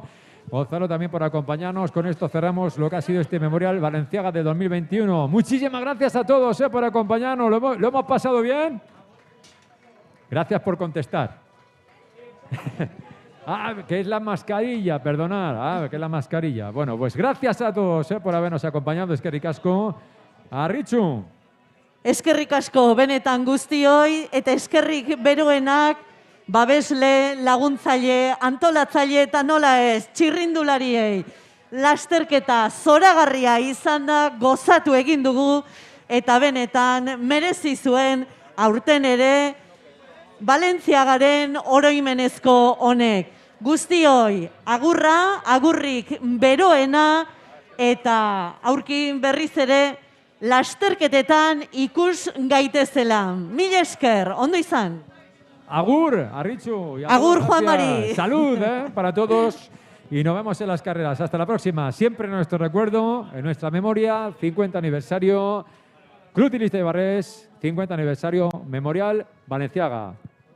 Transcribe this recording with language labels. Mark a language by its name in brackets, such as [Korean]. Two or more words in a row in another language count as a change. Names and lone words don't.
[Spanish] Gonzalo, también por acompañarnos. Con esto cerramos lo que ha sido este Memorial Valenciaga de 2021. Muchísimas gracias a todos por acompañarnos. ¿Lo hemos pasado bien? Gracias por contestar. Que es la mascarilla, perdonad. Que es la mascarilla. Bueno, pues gracias a todos por habernos acompañado. [Basque] Eskerrik asko. Arritxu. Eskerrik asko benetan guztioi, eta eskerrik beroenak babesle, laguntzaile, antolatzaile eta nola ez, txirrindulariei. Lasterketa zoragarria izan da, gozatu egin dugu, eta benetan merezi zuen aurten ere Valentziagaren oroimenezko honek. Guztioi, agurra, agurrik beroena, eta aurkin berriz ere lasterketetan ikus gaitezela. Mil esker, ondo izan. Agur, Arritxu. Agur, Juan Mari. [Spanish] Salud para todos y nos vemos en las carreras. Hasta la próxima. Siempre en nuestro recuerdo, en nuestra memoria, 50 aniversario Club Ciclista Ibarres, 50 aniversario Memorial Valenciaga.